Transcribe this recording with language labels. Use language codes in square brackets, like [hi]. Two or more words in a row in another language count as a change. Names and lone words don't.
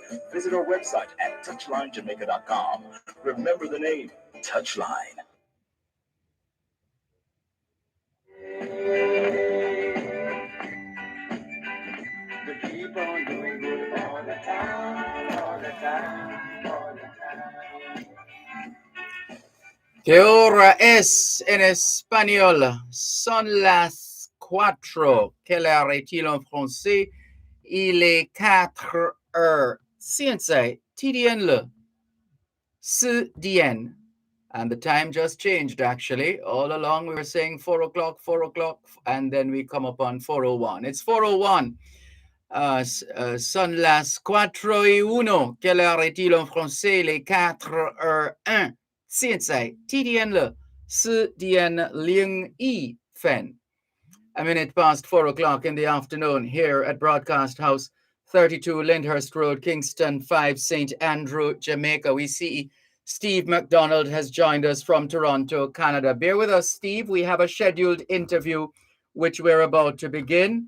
[en] Visit our website at touchlinejamaica.com. Remember the name, Touchline. To keep on doing good all the time, all the time, all the time. [es] ¿Qué hora es en español? Son las 4. [fr] Quelle heure est-il en français? Il est 4 heures. [zh] 现在几点了？4 点. [en] And the time just changed, actually. All along, we were saying 4 o'clock, and then we come upon 4:01. It's 4:01. [es] Son las 4:01. [fr] Quelle heure est-il en français? Les 4:01. [zh] 现在几点了？4点01分. [en] A minute past 4 o'clock in the afternoon here at Broadcast House 32 Lyndhurst Road, Kingston 5, St. Andrew, Jamaica. We see Steve McDonald has joined us from Toronto, Canada. Bear with us, Steve. We have a scheduled interview which we're about to begin.